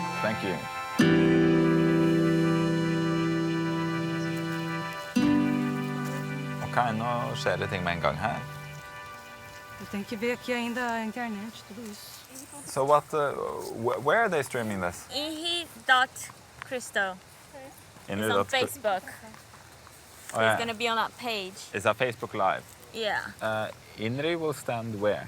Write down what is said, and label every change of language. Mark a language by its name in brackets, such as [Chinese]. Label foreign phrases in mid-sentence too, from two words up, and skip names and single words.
[English] Thank you. [Norwegian] Ok, nå skjer det ting med en gang her. [Portuguese] Eu tenho que ver aqui ainda a internet, tudo isso. [English] So what, where are they streaming this? INRI.CRISTO. It's on Facebook. Oh, yeah. It's going to be on that page. Is that Facebook Live? Yeah. INRI will stand where?